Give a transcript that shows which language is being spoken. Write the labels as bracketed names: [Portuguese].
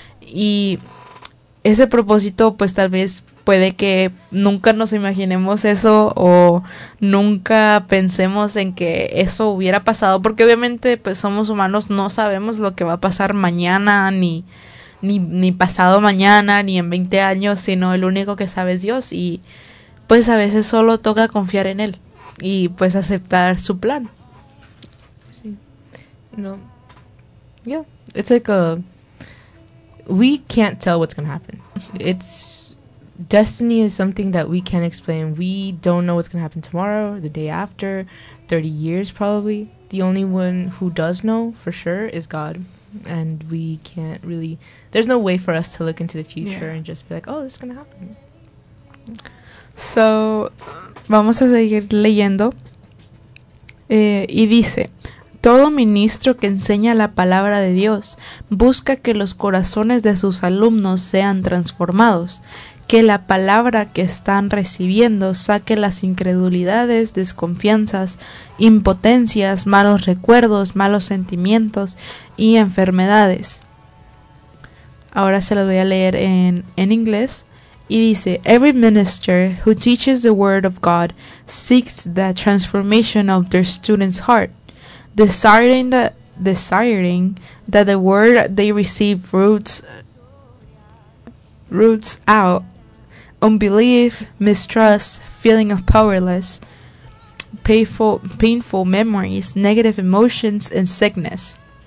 [Spanish] Y ese propósito pues tal vez puede que nunca nos imaginemos eso o nunca pensemos en que eso hubiera pasado, porque obviamente pues somos humanos, no sabemos lo que va a pasar mañana ni pasado mañana ni en 20 años, sino el único que sabe es Dios, y pues a veces solo toca confiar en él y pues aceptar su plan. Sí. No. [English] Yeah, it's like we can't tell what's going to happen. It's destiny is something that we can't explain. We don't know what's going to happen tomorrow, the day after, 30 years probably. The only one who does know for sure is God. And we can't really, there's no way for us to look into the future yeah. and just be like, oh, this is going to happen. [Spanish] So, vamos a seguir leyendo. Y dice, todo ministro que enseña la palabra de Dios busca que los corazones de sus alumnos sean transformados. Que la palabra que están recibiendo saque las incredulidades, desconfianzas, impotencias, malos recuerdos, malos sentimientos y enfermedades. Ahora se los voy a leer en inglés. Y dice, [English] every minister who teaches the word of God seeks the transformation of their student's heart, desiring that the word they receive roots out unbelief, mistrust, feeling of powerless, painful memories, negative emotions, and sickness.